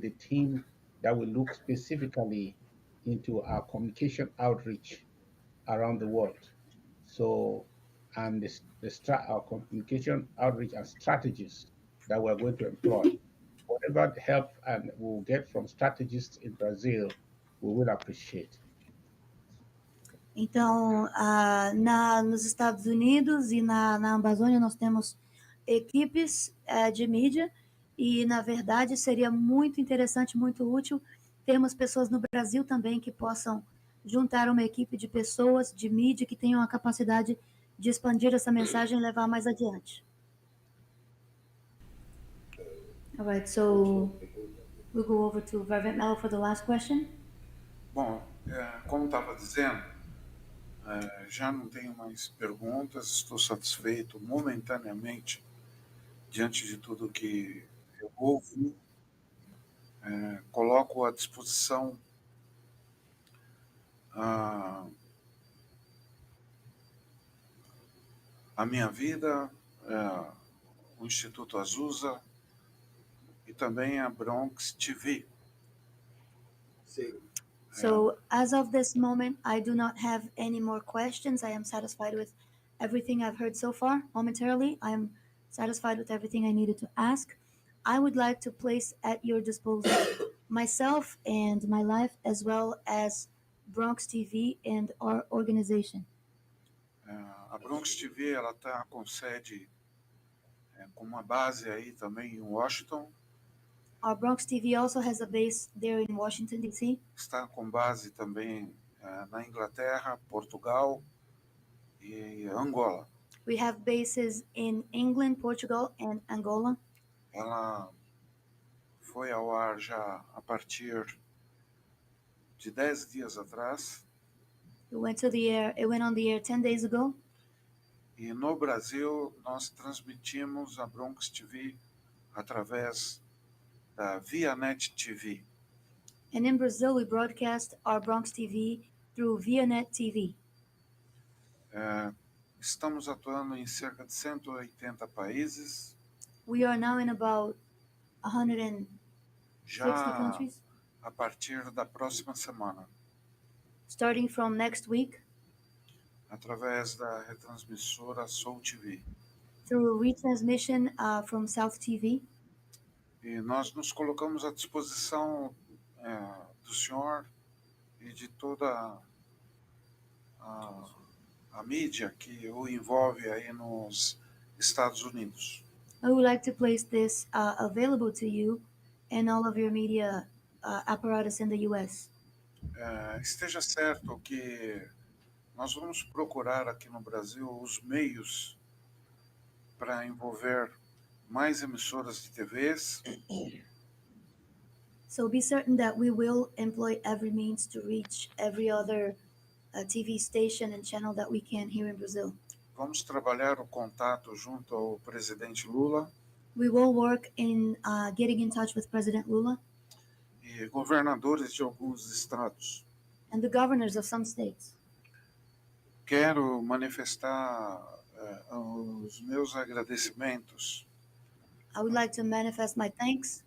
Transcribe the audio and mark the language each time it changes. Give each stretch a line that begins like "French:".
English: The team that will look specifically into our communication outreach around the world. So, and our communication outreach and strategies that we're going to employ. Whatever help and we'll get from strategists in Brazil, we will appreciate.
Portuguese: Então, nos Estados Unidos e na Amazônia nós temos equipes de mídia e, na verdade, seria muito interessante, muito útil termos pessoas no Brasil também que possam juntar uma equipe de pessoas de mídia que tenham a capacidade de expandir essa mensagem e levar mais adiante.
English: All right, so we'll go over to President Melo for the last question.
Portuguese: Bom, como estava dizendo, já não tenho mais perguntas, estou satisfeito momentaneamente diante de tudo que eu ouvi. Coloco à disposição a minha vida, o Instituto Azusa e também a Bronx TV. Sim.
English: So as of this moment, I do not have any more questions. I am satisfied with everything I've heard so far. Momentarily, I am satisfied with everything I needed to ask. I would like to place at your disposal myself and my life, as well as Bronx TV and our organization.
Portuguese: A Bronx TV ela está com sede, com uma base aí também em Washington.
English: Our Bronx TV also has a base there in Washington, D.C.
Portuguese: Está com base também na Inglaterra, Portugal e Angola.
English: We have bases in England, Portugal, and Angola.
Portuguese: Ela foi ao ar já a partir de 10 dias atrás.
English: It went on the air 10 days ago.
Portuguese: E no Brasil nós transmitimos a Bronx TV através da ViaNet TV.
English: And in Brazil, we broadcast our Bronx TV through ViaNet TV.
Portuguese: Estamos atuando em cerca de 180 países.
English: We are now in about 160
Portuguese: já
English: countries.
Portuguese: A partir da próxima semana.
English: Starting from next week.
Portuguese: Através da retransmissora Soul TV.
English: Through retransmission from South TV.
Portuguese: E nós nos colocamos à disposição do senhor e de toda a mídia que o envolve aí nos Estados Unidos.
English: I would like to place this available to you and all of your media apparatus in the U.S.
Portuguese: Esteja certo que nós vamos procurar aqui no Brasil os meios para envolver mais emissoras de TVs.
English: So be certain that we will employ every means to reach every other TV station and channel that we can here in Brazil.
Portuguese: Vamos trabalhar o contato junto ao presidente Lula.
English: We will work in getting in touch with President Lula.
Portuguese: E governadores de alguns estados.
English: And the governors of some states.
Portuguese: Quero manifestar os meus agradecimentos.
English: I would like to manifest my thanks